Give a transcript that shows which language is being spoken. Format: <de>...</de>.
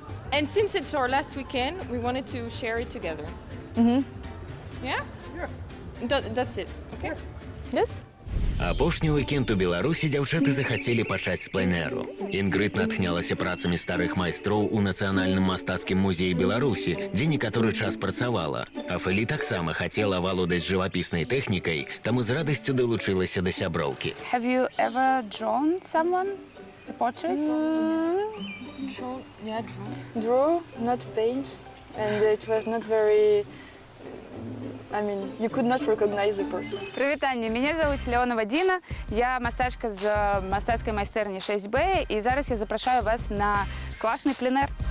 <en>And since it's our last weekend, we wanted to share it together. Yeah? Yes. That's it, okay? Yes.</en> <be>Апошні ўкенд у Беларусі дзяўчаты захацелі пачаць з пленэру. Інгрыд натхнялася працамі старых майстроў у Нацыянальным мастацкім музеі Беларусі, дзе некаторы час працавала. Афэлі таксама хацела валодаць жывапіснай тэхнікай, таму з радасцю далучылася да сяброўкі.</be> <en>Have you ever drawn someone? A portrait? Draw, not paint, and it was not very. I mean, you could not recognize the person.</en> <uk>Привітання, мене звуть Леонова Діна, я мастачка з мастацької майстерні 6Б, і зараз я запрошую вас на класний пленер.</uk>